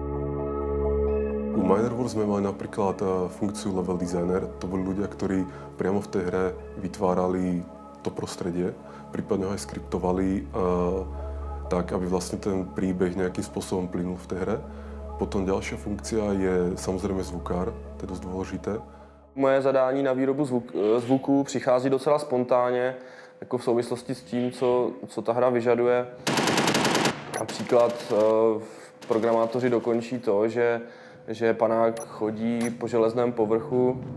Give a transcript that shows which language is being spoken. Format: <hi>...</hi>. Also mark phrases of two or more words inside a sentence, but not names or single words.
<sk>U Minerverse sme mali napríklad funkciu</sk> <en>level designer.</en> <sk>To boli ľudia, ktorí priamo v tej hre vytvárali to prostredie, prípadne ho aj skriptovali tak, aby vlastne ten príbeh nejakým spôsobom plynul v tej hre. Potom ďalšia funkcia je samozrejme zvukár, to je dosť dôležité.</sk> <cs>Moje zadání na výrobu zvuku přichází docela spontánně, jako v souvislosti s tím, co ta hra vyžaduje. Například programátoři dokončí to, že panák chodí po železném povrchu.</cs>